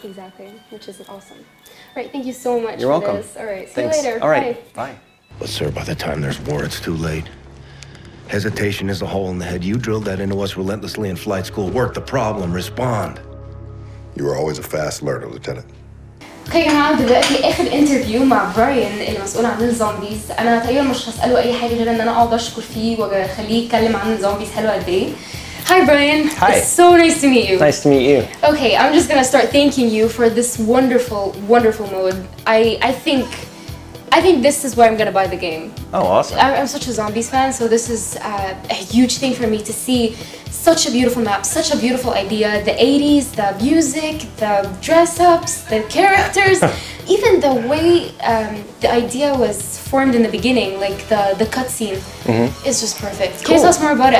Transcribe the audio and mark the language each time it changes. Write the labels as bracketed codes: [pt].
[en] Exactly, which is awesome. All right, thank you so much. You're welcome. This. All right, see Thanks. you later. All right, bye. But sir, by the time there's war, it's too late. Hesitation is a hole in the head. You drilled that into us relentlessly in flight school. Work the problem, respond. You were always a fast learner, Lieutenant. [ar] اوكي يا جماعه، دلوقتي اخر انترفيو مع براين المسؤول عن الزومبيز. انا تقريبا مش هساله اي حاجه غير ان انا اقعد اشكر فيه واخليه يتكلم عن الزومبيز حلوه قد ايه. [en] Hi Brian. Hi. It's so nice to meet you. Nice to meet you. Okay, I'm just gonna start thanking you for this wonderful, wonderful mode. I think this is where I'm gonna buy the game. Oh, awesome. I'm such a zombies fan, so this is a huge thing for me to see. Such a beautiful map, such a beautiful idea. The 80s, the music, the dress-ups, the characters, even the way the idea was formed in the beginning, like the cutscene, is just perfect. Can you tell us more about it?